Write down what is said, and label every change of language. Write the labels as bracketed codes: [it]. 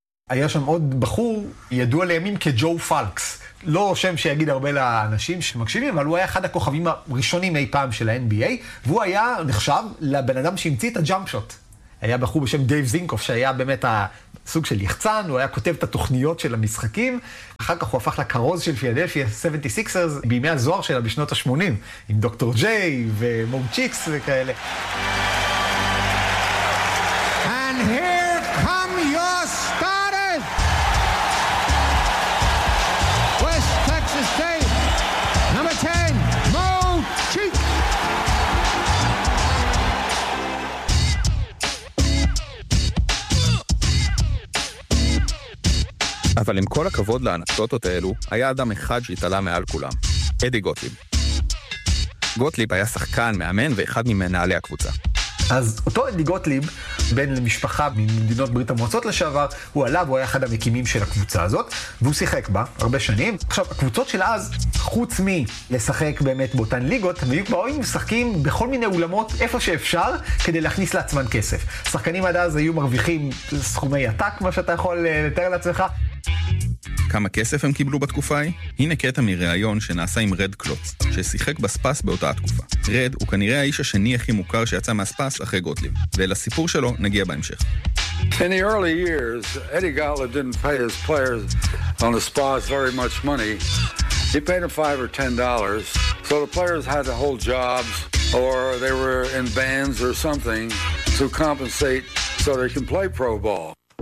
[he] היה שם עוד בחור ידוע לימים כג'ו פלקס, לא שם שיגיד הרבה לאנשים שמקשיבים, אבל הוא היה אחד הכוכבים הראשונים אי פעם של ה-NBA, והוא היה נחשב לבן אדם שהמציא את הג'אמפ שוט. היה בחור בשם דייב זינקוף, שהיה באמת הסוג של יחצן, הוא היה כותב את התוכניות של המשחקים, אחר כך הוא הפך לקרוז של פילדלפיה 76ers, בימי הזוהר שלה בשנות ה-80, עם דוקטור ג'יי ומום צ'יקס וכאלה. [en] And here come your starters! West Texas State, number 10, מום צ'יקס! [he] אבל עם כל הכבוד לאנקדוטות האלו, היה אדם אחד שהתעלה מעל כולם. אדי גוטליב. גוטליב היה שחקן, מאמן ואחד ממנהלי הקבוצה. אז אותו אדי גוטליב, בן למשפחה ממדינות ברית המועצות לשעבר, הוא עלה והוא היה אחד המקימים של הקבוצה הזאת, והוא שיחק בה הרבה שנים. עכשיו, הקבוצות של אז, חוץ מלשחק באמת באותן ליגות, הם היו באים משחקים בכל מיני אולמות איפה שאפשר, כדי להכניס לעצמן כסף. שחקנים עד אז היו מרוויחים סכומי עתק, מה שאתה יכול לתאר לעצמך. כמה כסף הם קיבלו בתקופה היא? הנה קטע מרעיון שנעשה עם רד קלוץ, ששיחק בספס באותה התקופה. רד הוא כנראה האיש השני הכי מוכר שיצא מהספס אחרי גוטליב, ולסיפור שלו נגיע בהמשך. [en] In the early years, Eddie Gauntlet didn't pay his players on the spas very much money. He paid them $5 or $10. So the players had to hold jobs, or they were in bands or something, to compensate so they can play pro ball.